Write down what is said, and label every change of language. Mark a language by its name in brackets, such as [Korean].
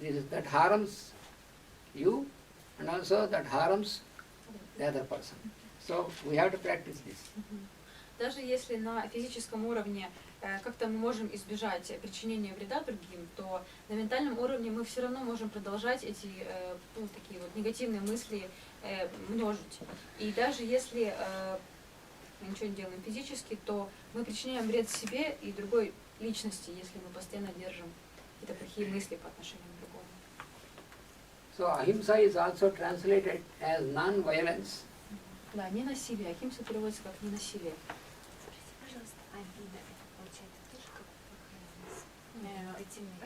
[English] That harms you and also that harms the other person. So we have to practice this. [Russian] Даже если на физическом уровне как-то мы можем избежать причинения вреда другим, то на ментальном уровне мы все равно можем продолжать эти такие вот негативные мысли множить. И даже если мы ничего не делаем физически, то мы причиняем вред себе и другой личности, если мы постоянно держим какие-то плохие мысли по отношению к другому. [English] So ahimsa is also translated as non-violence. [Russian] Да, ненасилие. Ахимса переводится как ненасилие. Скажите, пожалуйста, обида это получается тоже как негативный?